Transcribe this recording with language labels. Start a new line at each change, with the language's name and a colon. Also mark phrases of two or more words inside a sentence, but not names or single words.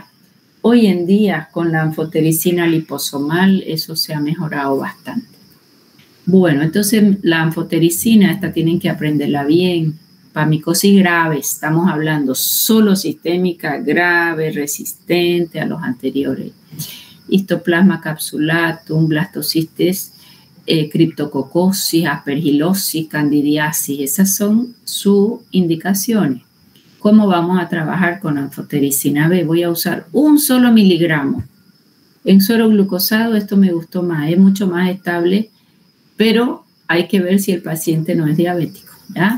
Spanish: Hoy en día con la anfotericina liposomal eso se ha mejorado bastante. Bueno, entonces la anfotericina, esta tienen que aprenderla bien. Para micosis grave, estamos hablando solo sistémica, grave, resistente a los anteriores. Histoplasma capsulatum, blastocistis, criptococosis, aspergilosis, candidiasis, esas son sus indicaciones. ¿Cómo vamos a trabajar con anfotericina B? Voy a usar 1 solo miligramo. En suero glucosado esto me gustó más, es mucho más estable, pero hay que ver si el paciente no es diabético, ¿ya?